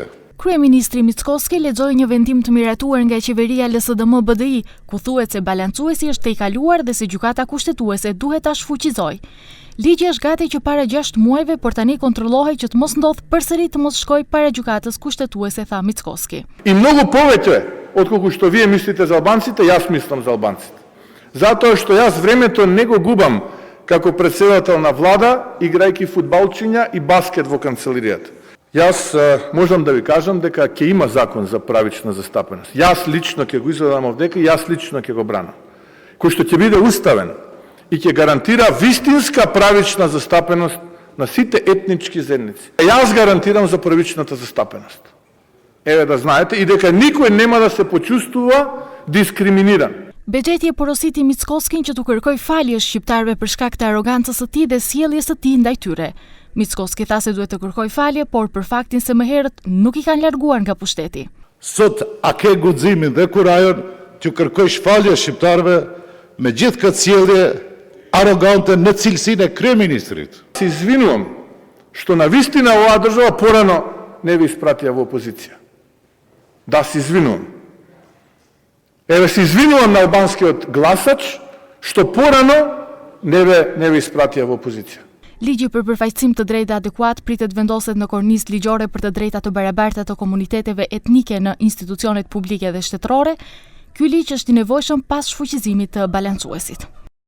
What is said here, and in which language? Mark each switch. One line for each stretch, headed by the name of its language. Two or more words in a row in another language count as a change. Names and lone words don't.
Albanian: Kryeministri Mickoski lexoi një vendim të miratuar nga qeveria LSDM BDI, ku thuhet se balancuesi është tejkaluar dhe se gjykata kushtetuese duhet ta shfuqizojë. Ligji është gati që para 6 muajve, por tani kontrollohej që të mos ndodh përsëri të mos shkojë para gjykatës kushtetuese, tha Mickoski.
Macedonian: И многу повеќе отколку што вие мислите за албанците, јас мислам за албанците. Затоа што јас времето не го губам како председател на влада, играјќи фудбалчиња и баскет во канцеларијата. Јас можам да ви кажам дека ќе има закон за правична застапеност. Јас лично ќе го изгледам овдека и јас лично ќе го бранам. Кој што ќе биде уставен и ќе гарантира вистинска правична застапеност на сите етнички заедници. Јас гарантирам за правичната застапеност. Еве да знаете и дека никој нема да се почувствува дискриминиран.
Albanian: Bexheti e porositi Mickoskin që të kërkoj falje shqiptarëve për shkak të arrogancës së tij dhe sjelljes së tij ndaj tyre. Mickoski tha se duhet të kërkoj falje, por për faktin se më herët nuk i kanë larguar nga pushteti. Sot a ke guximin dhe kurajon që kërkojsh falje shqiptarëve me gjithë këtë sjellje arogante në cilësinë e kryeministrit.
Macedonian: Се извинувам што навистина оваа држава порано не ви испратија во опозиција. Да, се извинувам. Еве се извинувам на албанскиот гласач што порано не ви испратија во опозиција.
Albanian: Ligji për përfaqësim të drejtë dhe adekuat pritet vendoset në kornizë ligjore për të drejtat të barabarta të komuniteteve etnike në institucionet publike dhe shtetërore. Ky ligj është i nevojshëm pas shfuqizimit të balancuesit.